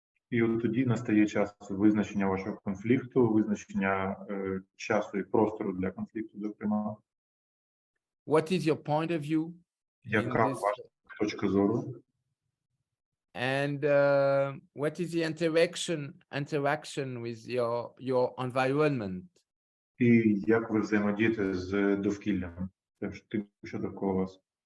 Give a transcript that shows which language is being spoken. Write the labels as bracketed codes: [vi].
[uk] І от тоді настає час визначення вашого конфлікту, визначення часу і простору для конфлікту, зокрема. [en] What is your point of view? [uk] Яка [en] this- [uk] ваша точка зору? [en] And what is the interaction with your environment? [uk] І як ви взаємодієте з довкіллям, тим, що довкола вас?